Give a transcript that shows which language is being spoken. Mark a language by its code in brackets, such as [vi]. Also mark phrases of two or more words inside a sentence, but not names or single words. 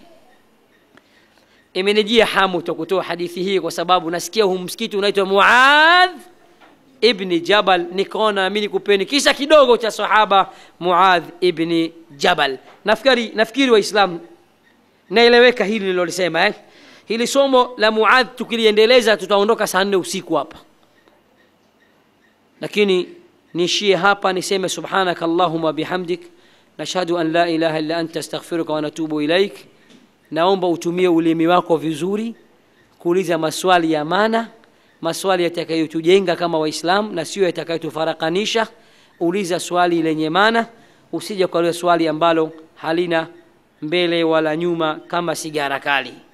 [sw] Imenijia hamu kutoa hadithi hii kwa sababu nasikia huu msikiti unaitwa Muadh ibn Jabal, nikaona mimi nikupeni kisa kidogo cha sahaba Muadh ibn Jabal. Nafikiri waislamu naeleweka hili nilolisema Hili somo la Muadh tukiliendeleza tutaondoka saa 4 usiku hapa, lakini niishie hapa niseme [ar] سبحانك اللهم بحمدك نشهد أن لا إله إلا أنت أستغفرك ونتوب إليك. [sw] Naomba utumie ulimi wako vizuri kuuliza maswali ya maana, maswali yatakayotujenga kama waislamu na sio yatakayotufarakanisha. Uliza swali lenye maana, usije kuuliza swali ambalo halina mbele wala nyuma kama sigara kali.